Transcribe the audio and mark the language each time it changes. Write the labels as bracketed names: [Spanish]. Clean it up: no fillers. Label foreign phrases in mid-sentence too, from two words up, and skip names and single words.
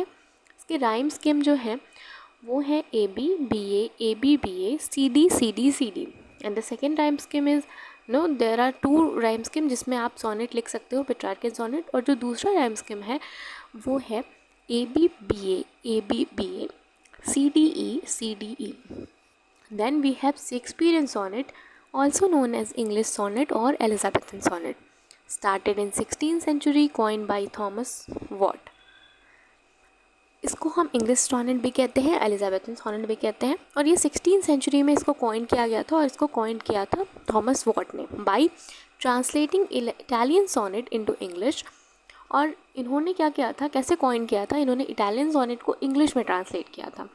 [Hindi] इसके [English] rhyme scheme [Hindi] जो है वो है ए बी बी ए बी बी ए सी डी सी डी सी डी. [English] and the second rhyme scheme is no there are 2 rhyme scheme [Hindi] जिसमें आप सोनेट लिख सकते हो, [English] Petrarchan sonnet. [Hindi] और जो दूसरा [English] rhyme scheme [Hindi] है वो है ए बी बी ए सी डी ई. [English] then we have Shakespearean sonnet also known as English sonnet or Elizabethan sonnet, started in 16th century, coined by Thomas Watt. [Hindi] इसको हम [English] English sonnet [Hindi] भी कहते हैं, [English] Elizabethan sonnet [Hindi] भी कहते हैं. और ये 16th सेंचुरी में इसको कॉइन किया गया था और इसको कॉइन किया था थॉमस वॉट ने [English] by translating Italian sonnet into English. [Hindi] और इन्होंने क्या किया था, कैसे कॉइन किया था, इन्होंने [English] Italian sonnet [Hindi] को इंग्लिश में ट्रांसलेट किया था.